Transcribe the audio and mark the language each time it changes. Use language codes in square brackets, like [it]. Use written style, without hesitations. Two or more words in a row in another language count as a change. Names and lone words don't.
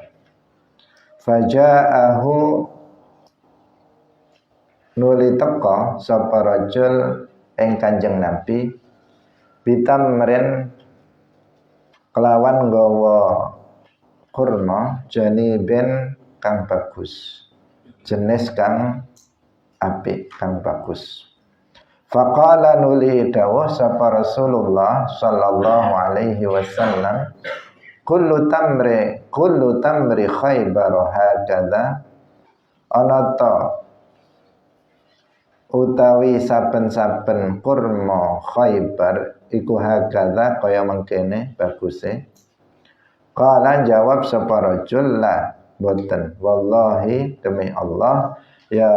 [jv] Faja'ahu nuli teka sapa rajul ing Kanjeng Nabi bitamrin kelawan nggawa kurma janibin kang bagus, jenis kang apik kang bagus. Faqala nuli dawuh sapa Rasulullah [ar] صلى الله عليه وسلم, كل تمر خيبر هكذا, [jv] ana ta utawi saben-saben kurma Khaybar iku hakadha kaya mengkene baguse. Qala jawab sapa rajul, la boten, wallahi demi Allah ya